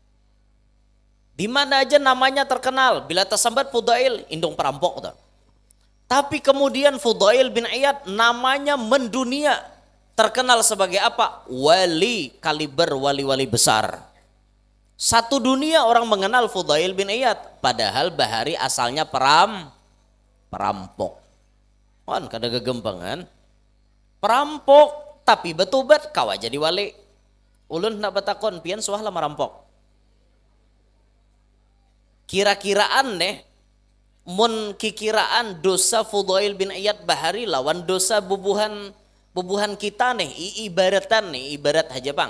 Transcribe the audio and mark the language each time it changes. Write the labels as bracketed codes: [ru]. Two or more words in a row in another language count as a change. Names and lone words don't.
[bjn] Di mana aja namanya terkenal, bila tersambat Fudail, indung perampok. [id] Tapi kemudian Fudail bin Iyad namanya mendunia, terkenal sebagai apa? Wali kaliber wali-wali besar. Satu dunia orang mengenal Fudail bin Iyad, [bjn] padahal bahari asalnya perampok. Kan kada gegempangan. Perampok tapi bertobat kawa jadi wali. Ulun nak batakon pian suah lah merampok. Kira-kiraan deh, mun kikiraan dosa Fudail bin Iyad bahari lawan dosa bubuhan kita nih, ibaratan nih, ibarat haja pang.